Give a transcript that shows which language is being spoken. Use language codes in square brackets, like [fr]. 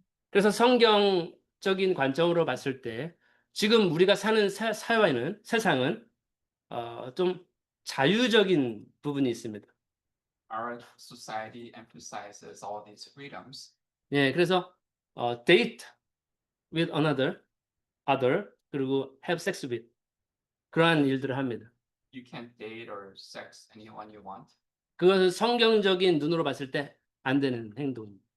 [ko] 그래서 성경적인 관점으로 봤을 때 지금 우리가 사는 사회는 세상은 좀 자유적인 부분이 있습니다. [en] Our society emphasizes all these freedoms. [ko] 예, 그래서 [en] date with other [ko] 그리고 [en] have sex with [ko] 그러한 일들을 합니다. [en] You can date or sex anyone you want, [ko] 그것은 성경적인 눈으로 봤을 때 안 되는 행동입니다.